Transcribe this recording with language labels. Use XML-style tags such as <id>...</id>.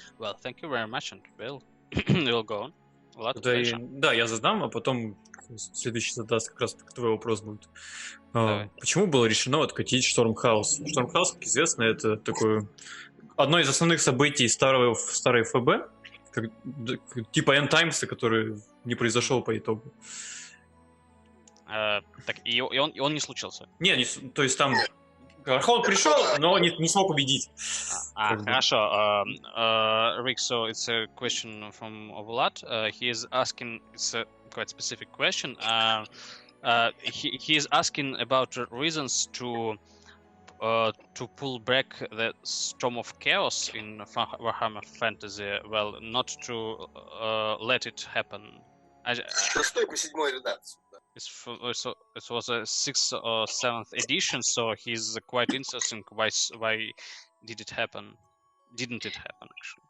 <en>Well, thank you very much, and we'll go on.</en> <ru>Да, я задам, а потом следующий задаст, как раз твой вопрос будет. Почему было решено откатить Штормхаус? Штормхаус, как известно, это такое одно из основных событий старой ФБ, типа End Times, который не произошел по итогу. Так, и он не случился? То есть там Архон пришел, но не смог убедить. Хорошо.</ru> <en>Rick, so it's a question from Vlad. He is asking, it's a quite specific question. He is asking about reasons to pull back the Storm of Chaos in Warhammer Fantasy. Well, not to let it happen.</en> <ru>Шестой по седьмой редакции.</ru> <en>It was a 6th or 7th edition, so he's quite interesting. Why did it happen? Didn't it happen, actually?</en>